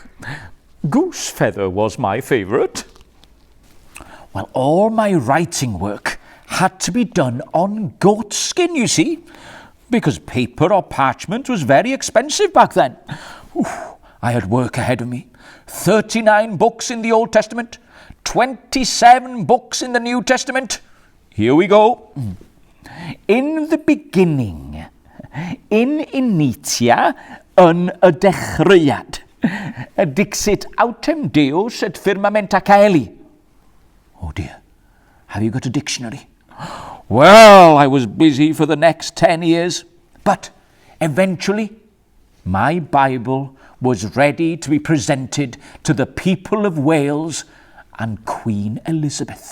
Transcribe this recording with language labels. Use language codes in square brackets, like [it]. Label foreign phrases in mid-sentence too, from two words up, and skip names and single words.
[en] Goose feather was my favourite. Well, all my writing work had to be done on goat skin, you see, because paper or parchment was very expensive back then. I had work ahead of me. 39 books in the Old Testament, 27 books in the New Testament. Here we go. In the beginning, [la] in initia, [cy] yn y dechreuad, [la] dixit autem Deus et firmamenta caeli. [en] Oh dear, have you got a dictionary? Well, I was busy for the next 10 years, but eventually my Bible was ready to be presented to the people of Wales and Queen Elizabeth.